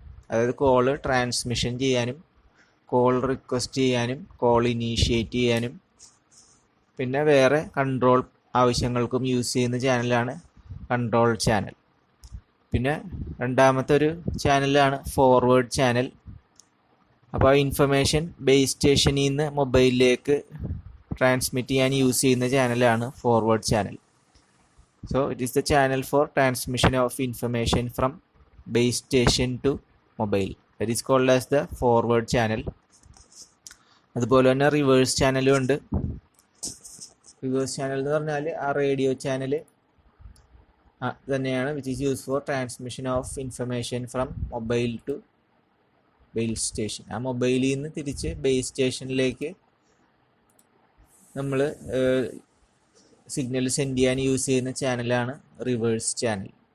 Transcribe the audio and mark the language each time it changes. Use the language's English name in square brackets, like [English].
[Malayalam] അതായത് call transmission ചെയ്യാനും call request ചെയ്യാനും കോൾ ഇനീഷ്യേറ്റ് ചെയ്യാനും പിന്നെ വേറെ കൺട്രോൾ ആവശ്യങ്ങൾക്കും യൂസ് ചെയ്യുന്ന ചാനലാണ് കൺട്രോൾ ചാനൽ. പിന്നെ രണ്ടാമത്തെ ഒരു ചാനലാണ് ഫോർവേഡ് ചാനൽ. അപ്പോൾ ആ ഇൻഫർമേഷൻ ബേസ് സ്റ്റേഷനിൽ നിന്ന് മൊബൈലിലേക്ക് ട്രാൻസ്മിറ്റ് ചെയ്യാൻ യൂസ് ചെയ്യുന്ന ചാനലാണ് forward channel. [English] So it is the channel for transmission of information from base station to mobile. That is called as the forward channel. [Malayalam] അതുപോലെ തന്നെ റിവേഴ്സ് ചാനലും ഉണ്ട്. റിവേഴ്സ് ചാനൽ എന്ന് പറഞ്ഞാൽ ആ റേഡിയോ ചാനൽ തന്നെയാണ് [English] Which is use for transmission of information from mobile to base station. [Malayalam] ആ മൊബൈലിൽ നിന്ന് തിരിച്ച് ബേസ് സ്റ്റേഷനിലേക്ക് നമ്മൾ സിഗ്നൽ സെൻഡ് ചെയ്യാൻ യൂസ് ചെയ്യുന്ന ചാനലാണ് റിവേഴ്സ് ചാനൽ.